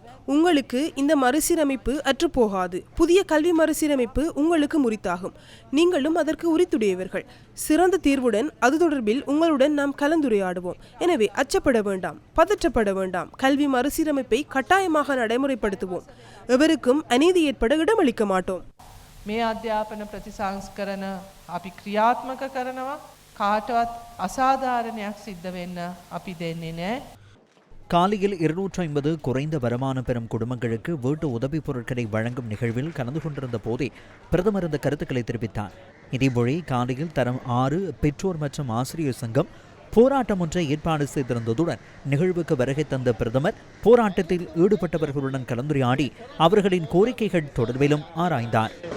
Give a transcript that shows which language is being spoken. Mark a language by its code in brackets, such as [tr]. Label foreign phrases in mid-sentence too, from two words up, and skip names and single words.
[ta] உங்களுக்கு இந்த மறுசீரமைப்பு அற்றுப்போகாது. புதிய கல்வி மறுசீரமைப்பு உங்களுக்கு முறித்தாகும். நீங்களும் அதற்கு உரித்துடையவர்கள். சிறந்த தீர்வுடன் அது தொடர்பில் உங்களுடன் நாம் கலந்துரையாடுவோம். எனவே அச்சப்பட வேண்டாம், பதற்றப்பட வேண்டாம். கல்வி மறுசீரமைப்பை கட்டாயமாக நடைமுறைப்படுத்துவோம். எவருக்கும் அநீதி ஏற்பட இடமளிக்க மாட்டோம். [si] මේ අධ්‍යාපන ප්‍රතිසංස්කරණ අපි ක්‍රියාත්මක කරනවා. කාටවත් අසාධාරණයක් සිද්ධ වෙන්න අපි දෙන්නේ නැහැ. [ta] காலையில் 250 குறைந்த வருமானம் பெறும் குடும்பங்களுக்கு வீட்டு உதவிப் பொருட்களை வழங்கும் நிகழ்வில் கலந்து கொண்டிருந்த போதே பிரதமர் இந்த கருத்துக்களை தெரிவித்தார். இதேபோல காலையில் தரம் 6 பெற்றோர் மற்றும் ஆசிரியர் சங்கம் போராட்டம் ஒன்றை ஏற்பாடு செய்திருந்ததுடன் நிகழ்வுக்கு வருகை தந்த பிரதமர் போராட்டத்தில் ஈடுபட்டவர்களுடன் கலந்துரையாடி அவர்களின் கோரிக்கைகள் தொடர்பிலும் ஆராய்ந்தார்.